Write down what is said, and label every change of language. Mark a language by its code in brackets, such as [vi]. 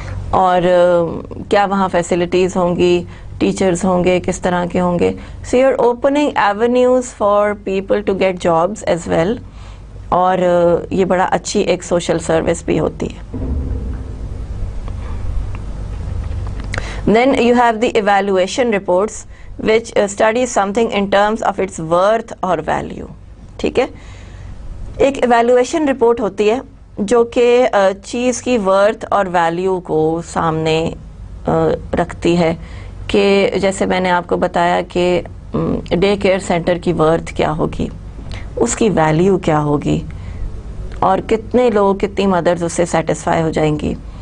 [ur] اور کیا وہاں فیسلٹیز ہوں گی، ٹیچرز ہوں گے، کس طرح کے ہوں گے. [en] so you are opening avenues for people to get jobs as well, [ur] اور یہ بڑا اچھی ایک سوشل سروس بھی ہوتی ہے. [en] Then you have the evaluation reports which study something in terms of its worth or value. [ur] ٹھیک ہے، ایک ایویلویشن رپورٹ ہوتی ہے جو کہ چیز کی ورتھ اور ویلیو کو سامنے رکھتی ہے، کہ جیسے میں نے آپ کو بتایا کہ ڈے کیئر سینٹر کی ورتھ کیا ہوگی، اس کی ویلیو کیا ہوگی، اور کتنے لوگ، کتنی مدرز اس سے سیٹسفائی ہو جائیں گی.